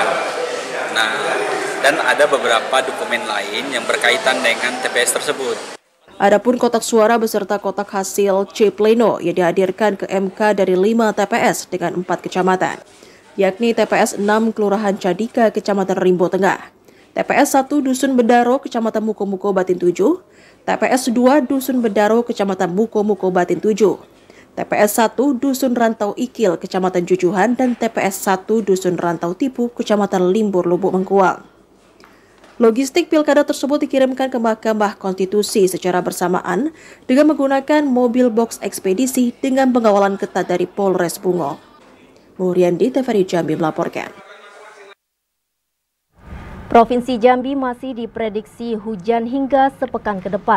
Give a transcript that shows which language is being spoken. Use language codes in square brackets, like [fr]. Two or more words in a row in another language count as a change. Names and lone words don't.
[id] Nah, dan ada beberapa dokumen lain yang berkaitan dengan TPS tersebut. Adapun kotak suara beserta kotak hasil C Pleno yang dihadirkan ke MK dari 5 TPS dengan 4 kecamatan, yakni TPS 6 Kelurahan Cadika, Kecamatan Rimbo Tengah, TPS 1 Dusun Bedaro, Kecamatan Muko-Muko Batin 7, TPS 2 Dusun Bedaro, Kecamatan Muko-Muko Batin 7, TPS 1 Dusun Rantau Ikil, Kecamatan Jujuhan, dan TPS 1 Dusun Rantau Tipu, Kecamatan Limbur, Lubuk Mengkuang. Logistik pilkada tersebut dikirimkan ke Mahkamah Konstitusi secara bersamaan dengan menggunakan mobil box ekspedisi dengan pengawalan ketat dari Polres Bungo. Muryandi, TVRI Jambi melaporkan. Provinsi Jambi masih diprediksi hujan hingga sepekan ke depan.